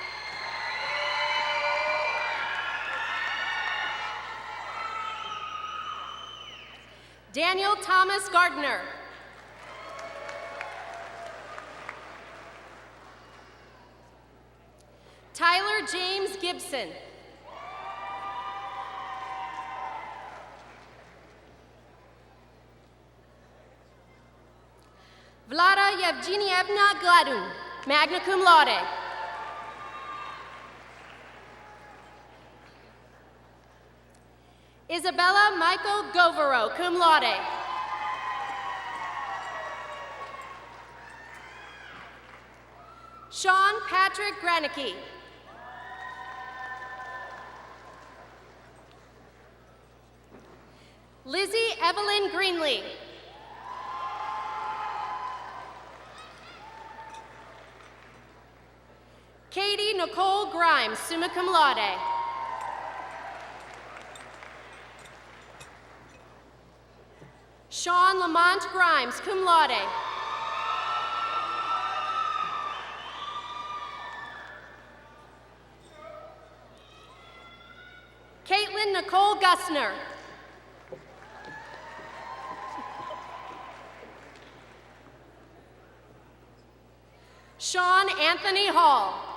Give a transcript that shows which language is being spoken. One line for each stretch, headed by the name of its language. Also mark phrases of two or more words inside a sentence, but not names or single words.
English: Daniel Thomas Gardner. Tyler James Gibson. Vlada Yevgenievna Gladun,
Latin: magna cum laude.
English: Isabella Michael Govero,
Latin: cum laude.
English: Sean Patrick Granicki. Lizzie Evelyn Greenlee. Katie Nicole Grimes,
Latin: summa cum laude.
English: Sean Lamont Grimes,
Latin: cum laude.
English: Caitlin Nicole Gussner. Sean Anthony Hall.